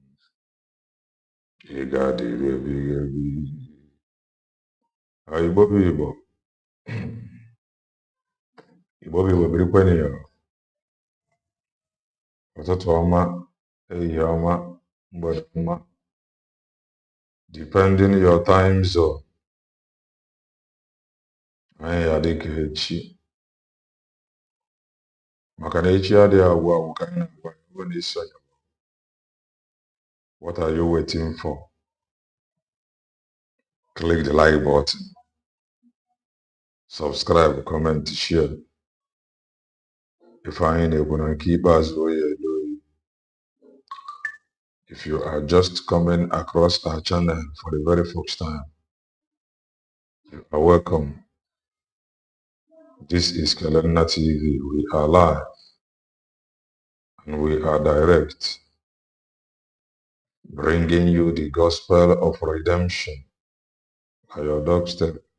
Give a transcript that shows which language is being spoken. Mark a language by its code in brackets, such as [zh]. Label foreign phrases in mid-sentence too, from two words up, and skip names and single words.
[ig] Ị ga-adịru ebighị ebi. Igbo bụ Igbo birikweni ya. Ụtụtụ ọma, ehihie ọma, mgbede ọma, [en] depending your time zone. [ig] Anyị ya dịka echi, maka na echi adịghị agwụ ka anyị na-agwa ya bụ na isonye. [en] What are you waiting for? Click the like button, subscribe, comment, share. [ig] Ife anyị na-ekwu na nke ikpeazụ oyi [en] If you are just coming across our channel for the very first time, you are welcome. This is Kelena TV. We are live and we are direct, bringing you the gospel of redemption by your doorstep.